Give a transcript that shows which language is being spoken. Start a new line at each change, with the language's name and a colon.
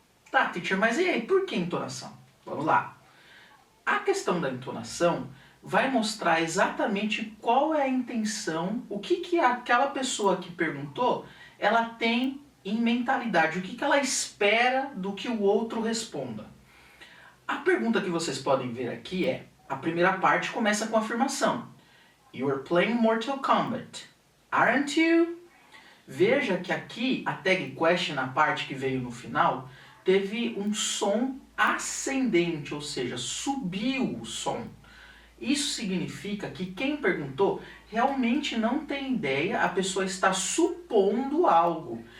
Portuguese: Tá, teacher, mas e aí, por que entonação? Vamos lá. A questão da entonação vai mostrar exatamente qual é a intenção, o que aquela pessoa que perguntou, ela tem em mentalidade, o que ela espera do que o outro responda. A pergunta que vocês podem ver aqui é, a primeira parte começa com a afirmação.
English: You're playing Mortal Kombat. Aren't you?
Portuguese: Veja que aqui a tag question, a parte que veio no final, teve um som ascendente, ou seja, subiu o som. Isso significa que quem perguntou realmente não tem ideia, a pessoa está supondo algo.